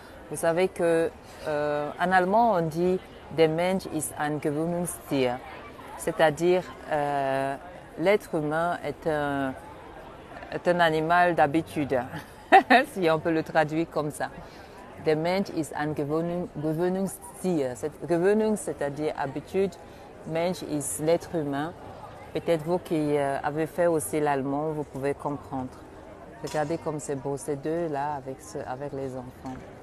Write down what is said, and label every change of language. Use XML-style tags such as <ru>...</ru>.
<fr>Vous savez que en allemand on dit</fr> <de>der Mensch ist ein Gewöhnungstier,</de> <fr>c'est-à-dire l'être humain est un animal d'habitude, si on peut le traduire comme ça.</fr> <de>Der Mensch ist ein Gewöhnungstier.</de> <fr>Gewöhnung, c'est-à-dire habitude. Mensch ist l'être humain. Peut-être vous qui avez fait aussi l'allemand, vous pouvez comprendre. Regardez comme c'est beau, ces deux-là avec les enfants.</fr>